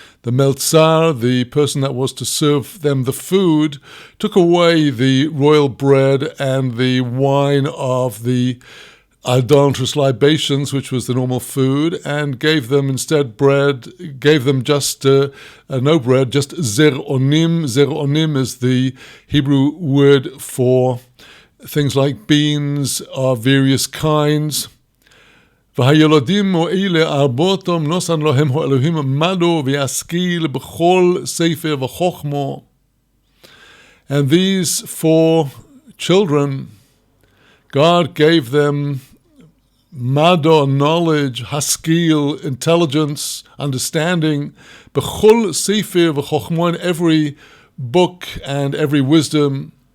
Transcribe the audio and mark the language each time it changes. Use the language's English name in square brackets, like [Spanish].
[English] The Meltzar, the person that was to serve them the food, took away the royal bread and the wine of the idolatrous libations, which was the normal food, and gave them instead bread, gave them just no bread, just zer onim. Zer onim is the Hebrew word for things like beans of various kinds. [Hebrew] והילודים האלה ארבעתם נוסן להם האלוהים מדו וישכיל בכל ספר וחוכמה. [English] And these 4 children, God gave them mado, knowledge, haskil, intelligence, understanding, bechol sefer v'chochma, in every book and every wisdom.